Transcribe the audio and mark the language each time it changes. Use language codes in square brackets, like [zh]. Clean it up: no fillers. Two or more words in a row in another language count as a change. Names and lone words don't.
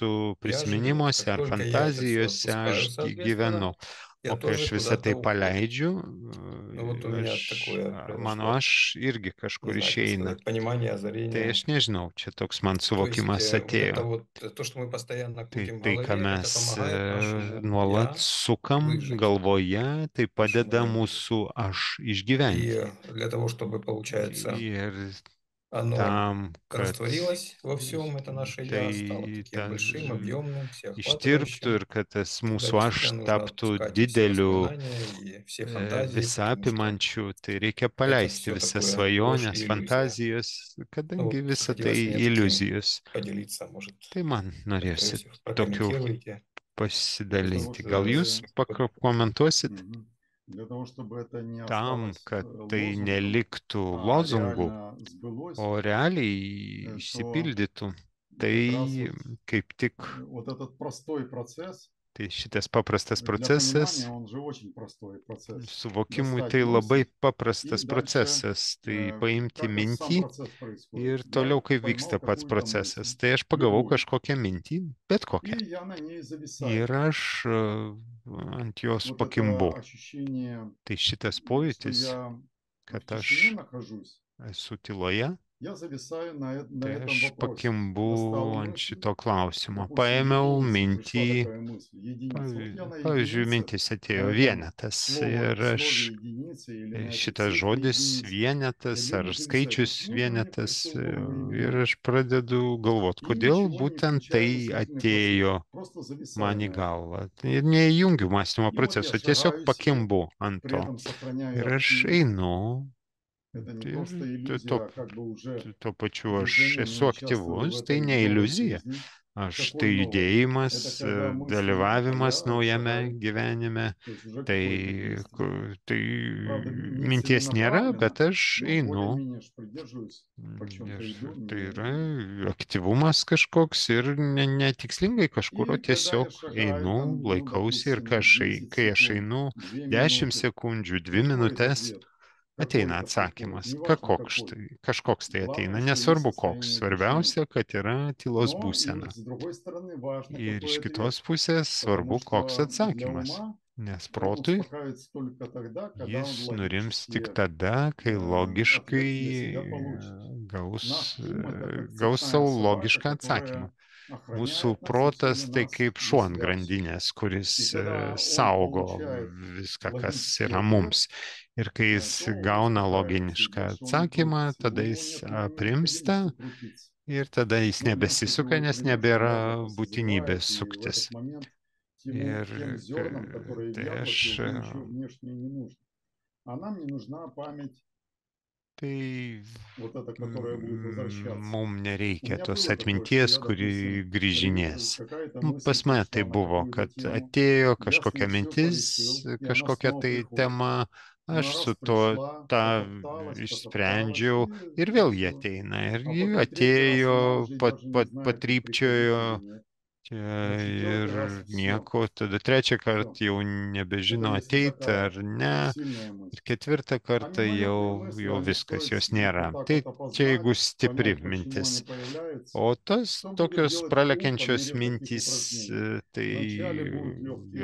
[lt] esu [ru] я живу. [lt] prisiminimuose [ru] Как [lt] ar [ru] только я это все [lt] fantazijose, [ru] отпускаю, [lt] aš gyvenu. [ru] соответственно, я [lt] O kai [ru] тоже [lt] aš visą [ru] куда-то [lt] tai [ru] ухожу. [lt] paleidžiu, [ru] Ну вот у меня такое [lt] mano [ru] произошло, [lt] aš irgi [ru] не [lt] kažkur [ru] знаю, как [lt] išeina. [ru] сказать, понимание, [lt] Tai [ru] озарение. [lt] aš nežinau, čia toks man [ru] То есть [lt] suvokimas [ru] вот это [lt] atėjo. [ru] вот, то, что мы постоянно [lt] Tai [ru] крутим в [lt] tai, ką [ru] голове, это [lt] mes [ru] помогает нашему [lt] nuolat [ru] «я» [lt] sukam [ru] выжить, [lt] galvoje, tai [ru] нашему [lt] padeda [ru] «я» выжить. [lt] mūsų aš [ru] И [lt] išgyventi. [ru] для того, чтобы, получается, [lt] Ir [ru] оно [lt] tam, kad [ru] растворилось во всем, это наше «я», стало [lt] tai [ru] таким большим, объемным, [lt] ištirptų [ru] всеохватывающим. [lt] ir kad tas [ru] Тогда [lt] mūsų aš [ru] действительно нужно [lt] taptų [ru] отпускать и все [lt] dideliu, [ru] воспоминания, и все фантазии, потому что [lt] visapimančiu, tai reikia [ru] это [lt] paleisti [ru] все [lt] visas [ru] такое ложь [lt] svajonės, [ru] и иллюзия. [lt] fantazijas, [ru] Ну [lt] kadangi [ru] вот [lt] visa tai [ru] хотелось мне таким [lt] iliuzijos. [ru] поделиться, может, [lt] Tai man [ru] как-то [lt] norėsi [ru] если [lt] tokių [ru] прокомментируете. [lt] pasidalinti. Gal [ru] чтобы- [lt] jūs pakomentuosit? [ru] Мгм. Для того, чтобы это не [lt] Tam, [ru] осталось [lt] kad tai [ru] лозунгом, [lt] neliktų [ru] а [lt] lozungų, [ru] реально сбылось, [lt] o realiai [ru] то [lt] išsipildytų. [ru] как [lt] Tai [ru] раз вот, [lt] kaip tik [ru] вот этот простой процесс, [lt] tai šitas paprastas [ru] для [lt] procesas, [ru] понимания он же очень простой процесс. [lt] suvokimui [ru] Достать [lt] tai labai [ru] мысль [lt] paprastas [ru] и дальше, [lt] procesas. Tai paimti [ru] как сам [lt] mintį [ru] процесс происходит. [lt] ir [ru] Я [lt] toliau kaip [ru] поймал [lt] vyksta pats [ru] какую-то [lt] procesas. [ru] мысль, [lt] Tai aš pagavau [ru] любую, [lt] kažkokią mintį, bet kokią. [ru] и я на ней зависаю. [lt] Ir aš ant jos [ru] Вот [lt] pakimbu. [ru] это ощущение, [lt] Tai šitas [ru] что [lt] pojūtis, [ru] я в [lt] kad [ru] тишине [lt] aš [ru] нахожусь, [lt] esu tyloje, [ru] я зависаю на [lt] tai [ru] этом [lt] aš [ru] вопросе. [lt] pakimbu [ru] Достал [lt] ant [ru] мысль, [lt] šito klausimo. [ru] допустим, [lt] Paėmiau [ru] единица, пришла [lt] mintį, [ru] такая мысль, единица. Вот я на [lt] pavyzdžiui, [ru] единице, [lt] mintis [ru] на [lt] atėjo [ru] этом [lt] vienetas ir aš [ru] слове единицы или на этой [lt] šitas [ru] цифре [lt] žodis [ru] единицы, [lt] vienetas [ru] я [lt] ar [ru] беру, зависаю. [lt] skaičius [ru] Почему же мне [lt] vienetas [ru] пришло в голову [lt] ir [ru] именно [lt] aš pradedu galvoti, [ru] И [lt] kodėl [ru] ничего не [lt] būtent [ru] включаю [lt] tai [ru] мыслительный [lt] atėjo [ru] процесс, просто зависаю [lt] man į [ru] на этом. [lt] galvą. Ir neįjungiu mąstymo [ru] И вот я [lt] proceso, tiesiog [ru] шагаю себе, [lt] pakimbu ant [ru] при [lt] to. [ru] этом сохраняю [lt] Ir aš [ru] активность. [lt] einu [ru] Это не [lt] ir [ru] просто иллюзия, [lt] tuo, [ru] а как бы уже [lt] tuo pačiu aš [ru] движением [lt] esu [ru] я участвую в [lt] aktyvus, tai [ru] этой [lt] ne [ru] новой [lt] iliuzija. [ru] жизни. [lt] Aš [ru] Какой [lt] tai [ru] новой? [lt] judėjimas, [ru] Это когда мысли, а [lt] dalyvavimas [ru] я [lt] naujame [ru] шагаю, [lt] gyvenime. [ru] то есть уже [lt] Tai, [ru] какое-то действие. [lt] tai [ru] Правда, не [lt] minties nėra, [ru] целенаправленно, [lt] bet aš [ru] но [lt] einu. [ru] более-менее ж придерживаюсь, по чем-то иду. [lt] Tai yra aktyvumas kažkoks ir netikslingai kažkur, o [ru] И когда я [lt] tiesiog [ru] шагаю, [lt] einu, [ru] там, ну, [lt] laikausi ir [ru] допустим, 10 [lt] kai aš [ru] секунд, [lt] einu [ru] 2 [lt] 10 [ru] минуты, [lt] sekundžių, 2 [ru] приходит [lt] minutės, [ru] ответ. [lt] ateina [ru] Какой-то приходит, [lt] atsakymas. [ru] неважно какой. [lt] Kažkoks tai ateina, [ru] Главное, что есть [lt] nesvarbu koks. [ru] состояние тишины. [lt] Svarbiausia, kad yra tylos [ru] Но и [lt] būsena. [ru] с другой стороны важно, [lt] Ir [ru] какой [lt] iš [ru] ответ. [lt] kitos pusės [ru] Потому [lt] svarbu, koks [ru] что для [lt] atsakymas. [ru] ума [lt] Nes [ru] он [lt] protui [ru] успокаивается только тогда, когда он [lt] jis nurims tik [ru] логически [lt] tada, kai [ru] ответ для себя [lt] logiškai [ru] получит. [lt] gaus, [ru] Наш ум– это как [lt] gaus [ru] цепная [lt] savo [ru] собака, [lt] logišką atsakymą. [ru] которая [lt] Mūsų [ru] охраняет нас и все [lt] protas tai [ru] время нас [lt] kaip [ru] для [lt] šuo ant [ru] себя всех. [lt] grandinės, kuris [ru] И когда он [lt] saugo [ru] получает [lt] viską, kas [ru] логический [lt] yra [ru] ответ, [lt] mums. Ir kai jis [ru] то он [lt] gauna [ru] успокаивается, и [lt] logišką [ru] дальше он не [lt] atsakymą, [ru] крутится. [lt] tada [ru] У него [lt] jis [ru] нет уже [lt] aprimsta [ru] необходимости крутиться. [lt] ir tada jis [ru] Но мозг от [lt] nebesisuka, [ru] него [lt] nes [ru] привычно [lt] nebėra [ru] яблоко [lt] būtinybės [ru] созревает, и в этот [lt] suktis. [ru] момент [lt] Ir [ru] тем зернам, которые в [lt] tai [ru] яблоке, [lt] aš [ru] уже ничего внешнее не нужно. А нам не нужна память, [lt] tai [ru] вот эта, которая будет возвращаться. [lt] mums [ru] У [lt] nereikia [ru] меня [lt] tos [ru] было такое, что [lt] atminties, [ru] я, [lt] kuri [ru] допустим, [lt] grįžinės. [ru] какая-то [lt] Pas [ru] мысль [lt] mane tai [ru] пришла на [lt] buvo, [ru] какую-то [lt] kad [ru] тему, [lt] atėjo [ru] я с [lt] kažkokia [ru] ней все [lt] mintis, [ru] порешил, и она [lt] kažkokia [ru] снова [lt] tai [ru] приходит. [lt] tema, [ru] Она [lt] aš su [ru] раз [lt] to [ru] пришла, [lt] tą [ru] потопталась, [lt] išsprendžiau [ru] и [lt] ir vėl jie [ru] все. [lt] ateina. Ir [ru] А [lt] ji [ru] потом третий раз [lt] atėjo, [ru] она уже даже не знает, ты приходить [lt] patrypčiojo [ru] или нет. На [lt] ir [ru] четвертый раз все. [lt] nieko. Tada trečią kartą [ru] Все. [lt] jau [ru] Это [lt] nebežino [ru] если [lt] ateiti [ru] такая [lt] ar ne. [ru] сильная [lt] Ir [ru] мысль. [lt] ketvirtą [ru] А [lt] kartą [ru] мимолетные [lt] jau, [ru] мысли, [lt] jau [ru] они [lt] viskas, [ru] стоит [lt] jos [ru] вот [lt] nėra. [ru] так [lt] Tai [ru] вот [lt] čia jeigu [ru] опознать, [lt] stipri [ru] понять, почему [lt] mintis. [ru] они появляются. [lt] O tos [ru] Что будет [lt] tokios [ru] делать ум по [lt] pralekiančios [ru] мере таких [lt] mintys, [ru] упражнений? [lt] tai [ru] Вначале будут легкие